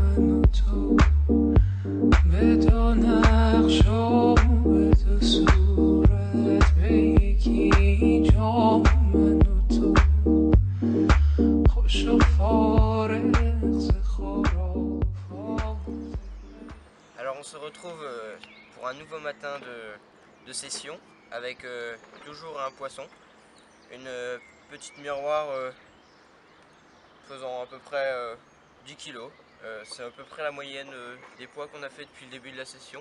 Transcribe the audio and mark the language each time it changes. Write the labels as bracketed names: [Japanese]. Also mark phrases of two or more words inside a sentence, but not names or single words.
[Persian] و تو به دو نقش و به دو صورت به یکی جا من و تو خوش و فارغ ز خرافات. [French] Alors on se retrouve pour un nouveau matin de session avec toujours un poisson, une petite miroir faisant à peu près 10 kg. C'est à peu près la moyenne des poids qu'on a fait depuis le début de la session.